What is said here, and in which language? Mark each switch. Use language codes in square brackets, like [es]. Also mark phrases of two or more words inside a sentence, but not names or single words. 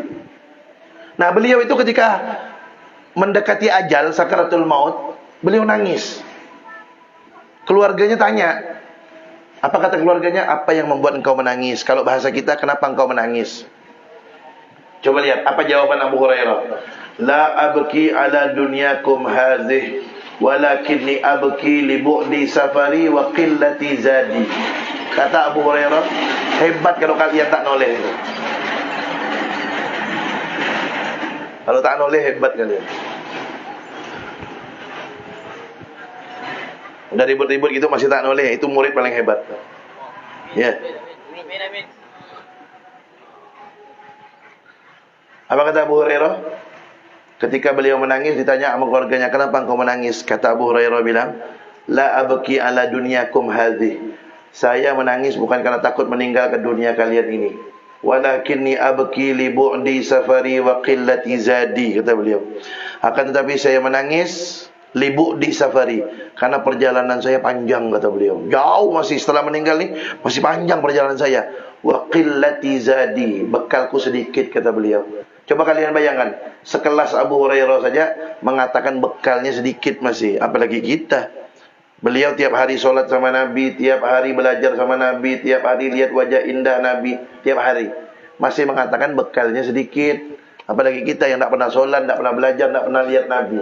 [id] Nah, beliau itu ketika mendekati ajal, sakaratul maut, beliau nangis. Keluarganya tanya, apa kata keluarganya? Apa yang membuat engkau menangis? Kalau bahasa kita, kenapa engkau menangis? Coba lihat, apa jawaban Abu Hurairah? [ar] لا أبكي على دنياكم هذه، ولكني أبكي لبعد سفري وقلة زادي. [id] Kata Abu Hurairah, hebat kalau kalian tak noleh itu. Kalau tak noleh, hebat kalian. Udah ribut-ribut gitu masih tak noleh, itu murid paling hebat. Ya. Apa kata Abu Hurairah? Ketika beliau menangis, ditanya sama keluarganya, kenapa engkau menangis? Kata Abu Hurairah bilang, [ar] لا أبكي على دنياكم هذه. [id] Saya menangis bukan karena takut meninggalkan dunia kalian ini. [ar] ولكني أبكي لبعد سفري وقلة زادي, [id] kata beliau. Akan tetapi saya menangis [ar] لبعد سفري, [id] karena perjalanan saya panjang, kata beliau. Jauh masih, setelah meninggal nih masih panjang perjalanan saya. [ar] وقلة زادي, [id] bekalku sedikit, kata beliau. Coba kalian bayangkan, sekelas Abu Hurairah saja mengatakan bekalnya sedikit masih, apalagi kita. Beliau tiap hari sholat sama Nabi, tiap hari belajar sama Nabi, tiap hari lihat wajah indah Nabi, tiap hari. Masih mengatakan bekalnya sedikit. Apalagi kita yang tak pernah sholat, tak pernah belajar, tak pernah lihat Nabi.